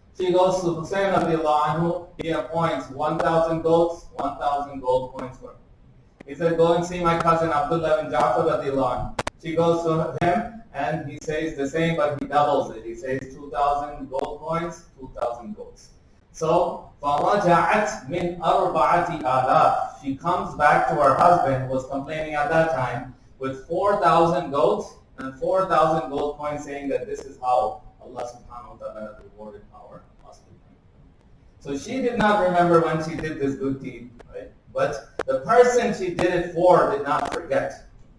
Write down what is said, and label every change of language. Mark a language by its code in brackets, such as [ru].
[en] She goes to Hussain radiallahu anhu, he appoints 1,000 goats, 1,000 gold coins for her. He said, "Go and see my cousin Abdullah bin Ja'far radiallahu anhu." She goes to him, and he says the same, but he doubles it. He says 2,000 gold coins, 2,000 goats. [ar] So, فَرَجَعَتْ مِنْ أَرْبَعَةِ آلَافٍ. [en] She comes back to her husband, who was complaining at that time, with 4,000 goats and 4,000 gold coins, saying that this is how Allah subhanahu wa ta'ala has rewarded our husband. So she did not remember when she did this good deed, right? But the person she did it for did not forget.